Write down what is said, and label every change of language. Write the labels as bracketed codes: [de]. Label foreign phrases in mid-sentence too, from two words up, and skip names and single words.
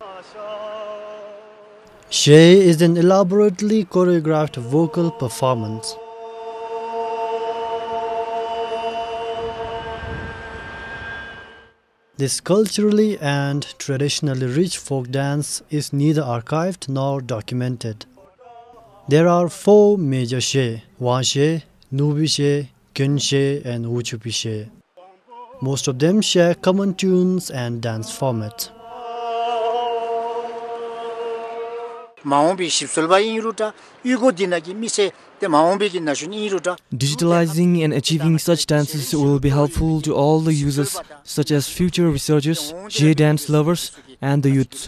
[en] Jé is an elaborately choreographed vocal performance. This culturally and traditionally rich folk dance is neither archived nor documented. There are 4 major Jé: Wa Jé, Nubi Jé, Kyun Jé and Wuchupi Jé. Most of them share common tunes and dance format. Digitalizing and achieving such dances will be helpful to all the users, such as future researchers, Jé dance lovers, and the youth.